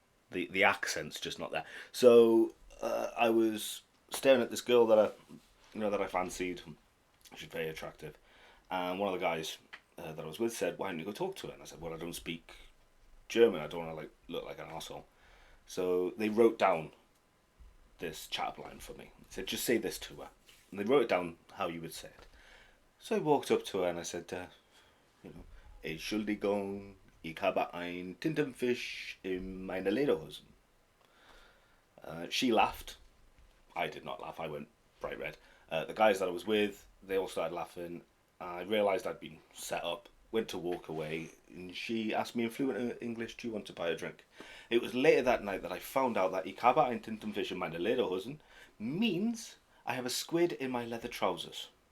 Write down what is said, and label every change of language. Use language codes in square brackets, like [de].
[en] The accent's just not there. So I was staring at this girl that I fancied, She's very attractive. And one of the guys that I was with said, "Why don't you go talk to her?" And I said, "Well, I don't speak German. I don't want to like look like an asshole." So they wrote down this chat line for me. They said, "Just say this to her," and they wrote it down how you would say it. So I walked up to her and I said, you know, [de] Entschuldigung, ich habe ein Tintenfisch in meiner Lederhosen. [en] She laughed. I did not laugh. I went bright red. The guys that I was with, they all started laughing. I realised I'd been set up. Went to walk away, and she asked me in fluent English, "Do you want to buy a drink?" It was later that night that I found out that [de] ich habe ein Tintenfisch in meiner Lederhosen [en] means I have a squid in my leather trousers.